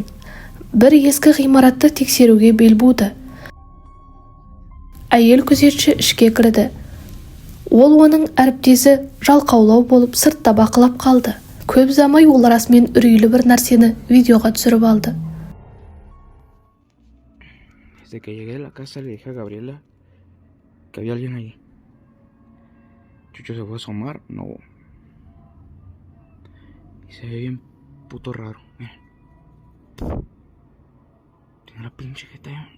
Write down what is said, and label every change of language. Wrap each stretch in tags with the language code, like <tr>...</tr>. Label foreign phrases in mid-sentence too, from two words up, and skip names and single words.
<kk>Бір ескі ғимаратты тексеруге бел буды. Әйел күзетші ішке кірді. Ол оның әріптесі жалқаулау болып сыртта бақылап қалды. Көп замай ол расымен үрейлі бір нәрсені видеоға түсіріп алды.</kk> <es>Desde que llegué a la casa le dije a Gabriela que había alguien ahí. Chucho se fue a asomar, no. Y se ve bien puto raro, miren. Tiene una pinche jeta.</es>